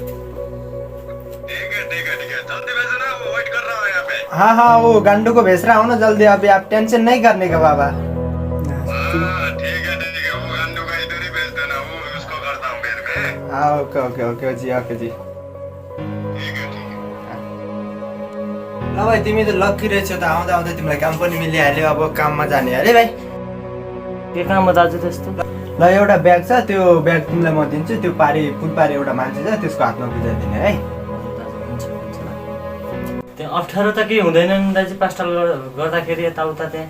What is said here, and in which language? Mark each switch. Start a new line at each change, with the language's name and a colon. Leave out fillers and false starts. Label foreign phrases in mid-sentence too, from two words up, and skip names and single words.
Hindi: ठीक है जल्दी भेज देना वो वेट कर रहा हूँ यहाँ पे। हाँ वो गांडू को भेज रहा हूँ ना जल्दी अभी आप टेंशन नहीं करने का बाबा हाँ ठीक है वो गंदू का इधर ही भेज देना वो उसको करता हूँ फिर मैं। हाँ ओके जी ठीक है
Nepali: ल भाइ तिमी त लक्की रहेछौ त आउँदा आउँदा तिमीलाई काम पनि मिलिहाल्यो अब काममा जाने अरे भाइ के काम हो दाजु त्यस्तो ल एउटा ब्याग छ त्यो ब्याग तिमीलाई म दिन्छु त्यो फुल पारे एउटा मान्छे छ त्यसको हातमा बुझाइदिने है त्यो अप्ठ्यारो त केही हुँदैन नि दाजु पास्टल गर्दाखेरि यताउता त्यहाँ